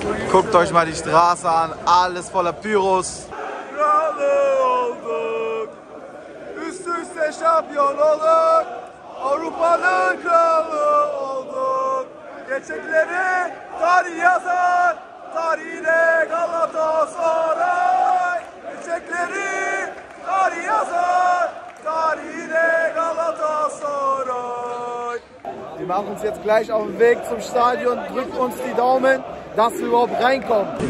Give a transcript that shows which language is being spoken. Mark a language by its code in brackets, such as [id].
[de] Guckt euch mal die Straße an, alles voller Pyros. [tr] Kralı olduk. Üst üste şampiyon olduk. Avrupa'nın kralı olduk. Gerçekleri tarih yazar. Tarihine Galatasaray. Gerçekleri tarih yazar. Tarihine Galatasaray. [de] Wir machen uns jetzt gleich auf den Weg zum Stadion, drückt uns die Daumen, dass wir überhaupt reinkommen.